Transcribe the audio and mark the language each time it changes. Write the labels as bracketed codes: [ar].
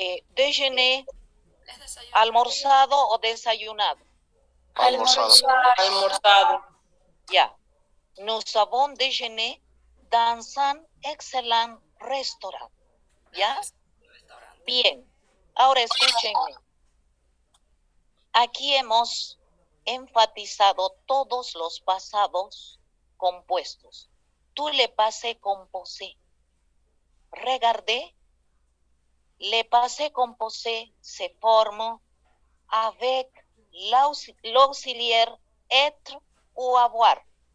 [fr] Déjeuné, [es] almorzado o desayunado. Almorzado. Ya. [fr] Nous avons déjeuné dans un excellent restaurant. [es] ¿Ya? Bien. Ahora escúchenme. Aquí hemos enfatizado todos los pasados compuestos. Tú le passé composé. [fr] Regardez, le passé composé se forma avec l'auxiliaire être ou avoir.